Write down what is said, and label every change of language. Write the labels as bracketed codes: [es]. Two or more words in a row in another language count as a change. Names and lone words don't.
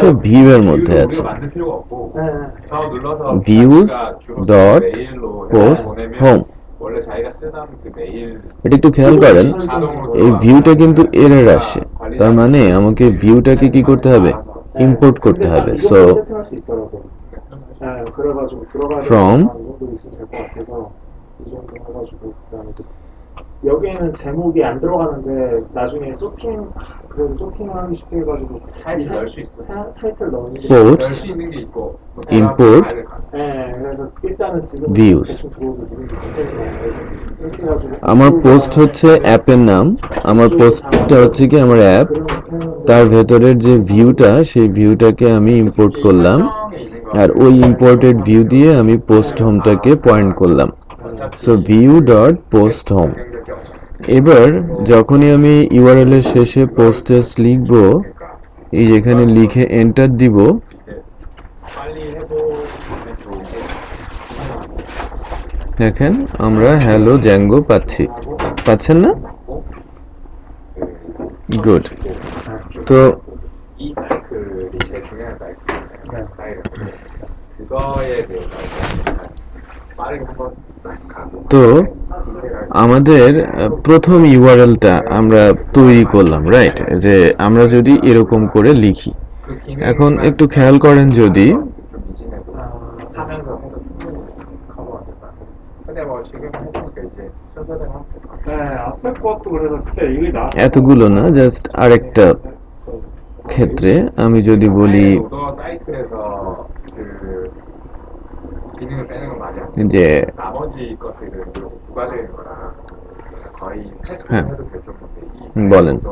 [bn] ভিউ এর মধ্যে আছে, [en] views dot post home. [bn] এটা একটু খেয়াল করেন, এই ভিউটা কিন্তু এরর আসে, তার মানে আমাকে ভিউটাকে কি করতে হবে? ইম্পোর্ট করতে হবে। [en] so from [ko] 여기에는 제목이 안 들어가는데 나중에 소팅 그래도 소팅을 하기 쉽게 해가지고 타이틀 넣을 수 있어. 타이틀 넣는 게 [en] post [ko] 넣을 수 있는 게 있고 [en] import [ko] 네, 그래서 일단은 지금 [en] views. [ko] 대충 들어오고 누군지 이렇게 해가지고 [bn] আমার পোস্ট হচ্ছে অ্যাপের নাম, আমার পোস্টটা হচ্ছে কি আমার অ্যাপ, তার ভেতরের যে ভিউটা, সেই ভিউটাকে আমি ইম্পোর্ট করলাম, আর ওই [en] imported view [bn] দিয়ে আমি [en] post homeটাকে [bn] পয়েন্ট করলাম। সো [en] view dot post home. [bn] এবার যখনই আমি ইউআরএল এর শেষে পোস্টেস লিখব, এই যেখানে লিখে এন্টার দিব, দেখেন আমরা হ্যালো জ্যাঙ্গো পাচ্ছি। পাচ্ছেন না? গুড। তো [ko] 이 사이클이 제일 중요한 사이클. 그거에 대해서 빠르게 한번 싹 가고. [bn] তো আমাদের প্রথম ইউআরএলটা আমরা তৈরি করলাম, রাইট? যে আমরা যদি এরকম করে লিখি, এখন একটু খেয়াল করেন, যদি এতগুলো না, জাস্ট আরেকটা ক্ষেত্রে আমি যদি বলি যে হ্যাঁ, বলেন।